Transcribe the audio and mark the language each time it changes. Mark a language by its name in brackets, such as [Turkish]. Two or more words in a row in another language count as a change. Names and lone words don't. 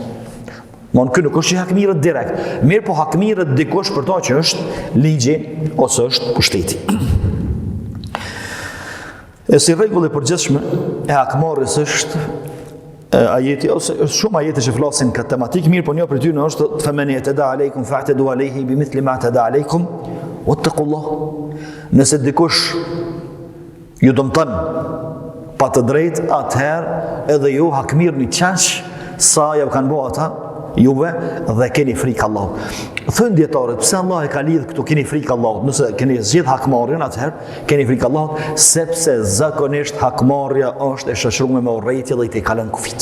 [Albanian] Mon këtu nuk është i hakmirët direkt, mirë po hakmirët dikush për to që është ligji ose është pushteti. E si rregull e përgjithshme e hakmarrjes është ajeti, ose shumë ajete që flasin këtë tematik, mirë po një për ty në është [Arabic] فَمَنْ اعْتَدَى عَلَيْكُمْ فَاعْتَدُوا عَلَيْهِ بِمِثْلِ مَا اعْتَدَى عَلَيْكُمْ وَاتَّقُوا اللَّهَ. [Albanian] Nëse dikush ju dëmton pa të drejtë, atëherë edhe ju hakmirni qaq sa ja kanë bërë ata juve dhe keni frikë Allahut. Thënë dietarët, pse Allah e ka lidh këtu keni frikë Allahut? Nëse keni zgjedh hakmarrjen, atëherë keni frikë Allahut, sepse zakonisht hakmarrja është e shoqëruar me urrëtie dhe i të kalon kufit.